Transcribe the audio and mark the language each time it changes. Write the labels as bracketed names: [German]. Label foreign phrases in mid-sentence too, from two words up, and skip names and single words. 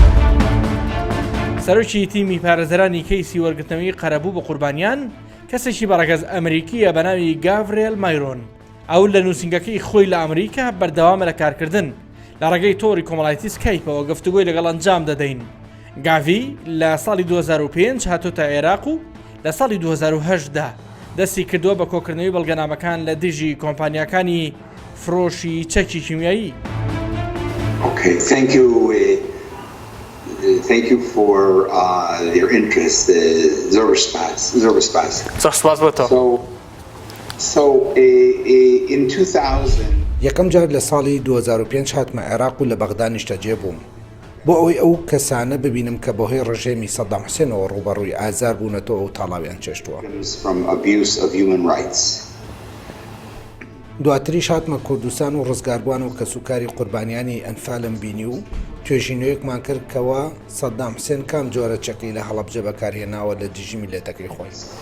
[Central Kurdish] سەرۆکی تیمی پارێزەرانی کەیسی وەرگرتنەوەی قەرەبوو بە قوربانیان کەسێکی بەڕێگەز ئەمریکیە بە ناوی گاڤرێل مایرۆن ئەو لە نووسنگەکەی خۆی لە ئەمریکا بەردەوامە لە کارکردن لە ڕێگەی تۆڕی کۆمەڵایەتی سکایپەوە گفتوگۆی لەگەڵ ئەنجام دەدەین. گاڤی لە ساڵی 2005 هاتۆتە عێراق و لە ساڵی 2010دا دەستی کردووە بە کۆکردنەوەی بەڵگەنامەکان لە دژی کۆمپانیەکانی فرۆشی چەکی کیمیایی. [English] Okay, thank you for your interest. [Central Kurdish] زۆر سپاس. سپاس بۆ تۆ. [English] So in 2000 [Central Kurdish] یەکەم جار لە ساڵی 2005 هاتمە عێراق و لە بەغدا نیشتەجێ بووم بۆ ئەوەی ئەو کەسانە ببینم کە بۆ هۆی ڕژێمی سەدام حوسێنەوە ڕوبەڕووی ئازار بوونەتەوە و تاڵاویان چێشتووە. دواتریش هاتمە کوردستان و ڕزگاربووان و کەسوکاری قوربانیانی ئەنفالم بینی و توێژینەوەیەکمان کرد کەوا سەدام حوسێن کام جۆرە چەقی لە هەڵەبجە بەکارهێناوە لە دژی میلەتەکەی خۆی